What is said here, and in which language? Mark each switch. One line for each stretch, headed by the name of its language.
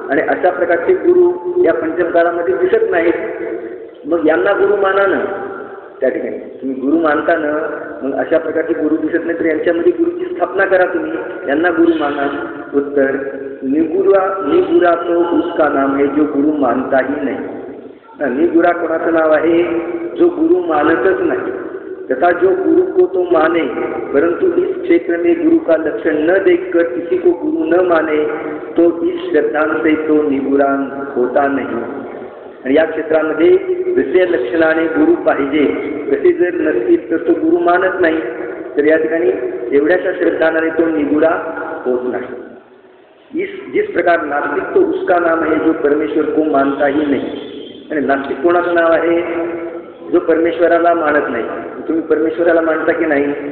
Marathi: आणि अशा प्रकारचे गुरु या पंचमकाळामध्ये दिसत नाहीत, मग यांना गुरु माना ना. त्या ठिकाणी तुम्ही गुरु मानता ना, मग अशा प्रकारचे गुरु दिसत नाही तर यांच्यामध्ये गुरुची स्थापना करा तुम्ही, यांना गुरु माना.
Hindi: उत्तर, निगुरा तो उसका नाम है जो गुरु मानता ही नहीं.
Marathi: निगुरा कोणाचं नाव आहे, जो गुरु मानतच नाही.
Hindi: तथा जो गुरु को तो माने परंतु इस क्षेत्र में गुरु का लक्षण न देखकर किसी को गुरु न माने तो इस श्रद्धांत तो निगुरा होता नहीं.
Marathi: आणि या क्षेत्रामध्ये जसे लक्षणाने गुरु पाहिजे तसे जर नसतील तर तो गुरु मानत नाही, तर या ठिकाणी एवढ्याशा श्रद्धाने तो निगुरा होत नाही.
Hindi: जिस प्रकार नास्तिक तो उसका नाम है जो परमेश्वर को मानता ही नहीं.
Marathi: आणि नास्तिक कोणाचं नाव आहे, जो परमेश्वराला मानत नाही. तुम्ही परमेश्वराला मानता की नाही.